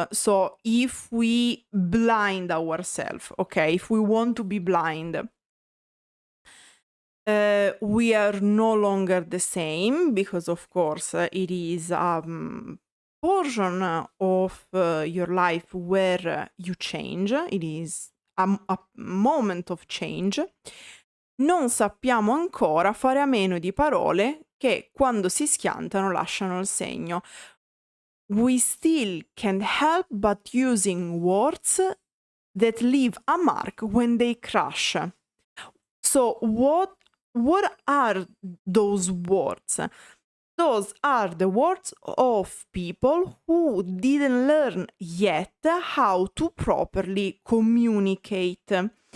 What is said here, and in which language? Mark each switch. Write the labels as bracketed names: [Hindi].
[English] So if we blind ourselves, okay, if we want to be blind, we are no longer the same because, of course, it is a portion of your life where you change. It is a moment of change. [Italian] Non sappiamo ancora fare a meno di parole che quando si schiantano lasciano il segno. [English] We still can't help but using words that leave a mark when they crash. So what are those words? Those are the words of people who didn't learn yet how to properly communicate.